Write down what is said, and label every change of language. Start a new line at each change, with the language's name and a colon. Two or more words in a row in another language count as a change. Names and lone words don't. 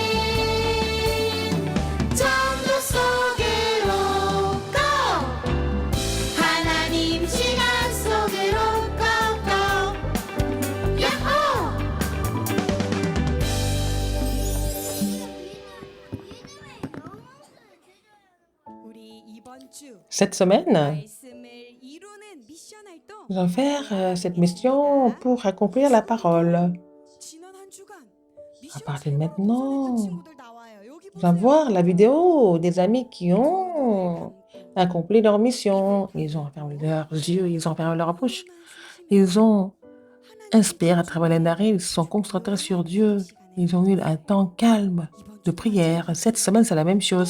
Korean: 전도 속으로 고 하나님 시간 속으로 꼭꼭 야호 우리 이번 주
French: Cette semaine,
Korean: 말씀을 이루는 미션 활동
French: nous allons faire cette mission pour accomplir la parole.
Korean: 지난 한 주간
French: À
Korean: 미션
French: partir de
Korean: 생활
French: maintenant,
Korean: 도전했던 친구들 나와요. 여기
French: nous allons
Korean: 보세요.
French: voir la vidéo des amis qui ont accompli leur mission. Ils ont fermé leurs yeux, ils ont fermé leur bouche. Ils ont inspiré à travers les narines, ils se sont concentrés sur Dieu. Ils ont eu un temps calme de prière. Cette semaine, c'est la même chose.